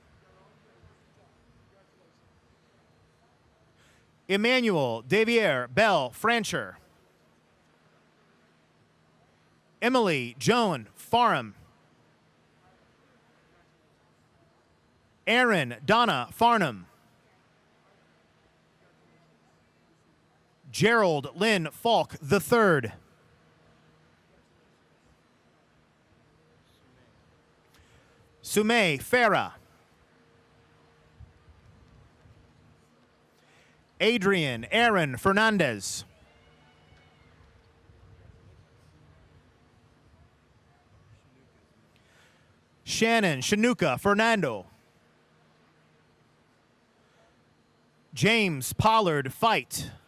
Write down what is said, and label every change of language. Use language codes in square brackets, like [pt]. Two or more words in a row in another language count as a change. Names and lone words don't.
[en] Emmanuel Davier Bell Francher. Emily Joan Farham. Aaron Donna Farnham. Gerald Lynn Falk III. Sumay Farah. Adrian Aaron Fernandez. Shannon Shanuka Fernando. James Pollard Fight.